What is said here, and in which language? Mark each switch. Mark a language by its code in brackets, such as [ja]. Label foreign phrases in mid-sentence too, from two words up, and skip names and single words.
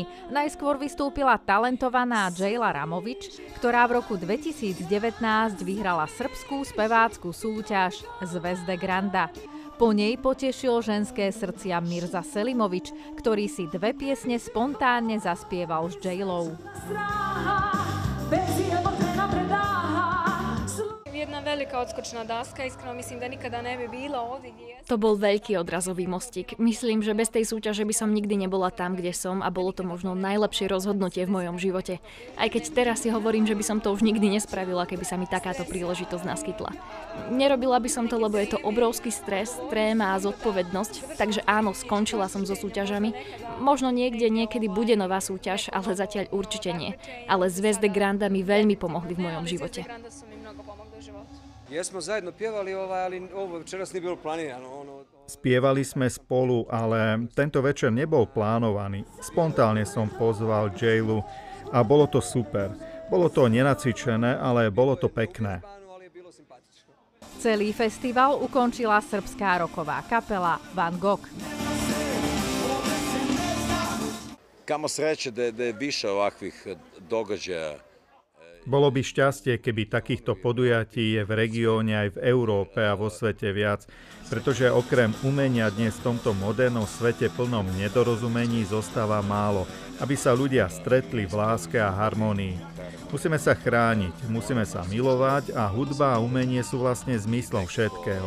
[sk] Najskôr vystúpila talentovaná Jayla Ramovič, ktorá v roku 2019 vyhrala srbskú spevácku súťaž Zvezde Granda. Po nej potešil ženské srdcia Mirza Selimovič, ktorý si 2 piesne spontánne zaspieval s Jaylou. Jedna veľká odskočná dáska, [bs] iskreno myslím, da nikada ne bi bila ovdje gdje jesam. [sk] To bol veľký odrazový mostík. Myslím, že bez tej súťaže by som nikdy nebola tam, kde som a bolo to možno najlepšie rozhodnutie v mojom živote. Aj keď teraz si hovorím, že by som to už nikdy nespravila, keby sa mi takáto príležitosť naskytla. Nerobila by som to, lebo je to obrovský stres, tréma a zodpovednosť, takže áno, skončila som so súťažami. Možno niekedy bude nová súťaž, ale zatiaľ určite nie. Ale Zvezde Granda mi veľmi pomohli v mojom živote. [bs] Jesmo zajedno pjevali, ali ovo večeras nije bilo planirano. [sk] Spievali sme spolu, ale tento večer nebol plánovaný. Spontánne som pozval Jaylu a bolo to super. Bolo to nenacvičené, ale bolo to pekné. Celý festival ukončila srbská roková kapela Van Gogh. [sr] Kamo sreće da je više ovakvih događaja. [sk] Bolo by šťastie, keby takýchto podujatí je v regióne aj v Európe a vo svete viac, pretože okrem umenia dnes v tomto modernom svete plnom nedorozumení zostáva málo, aby sa ľudia stretli v láske a harmonii. Musíme sa chrániť, musíme sa milovať a hudba a umenie sú vlastne zmyslom všetkého.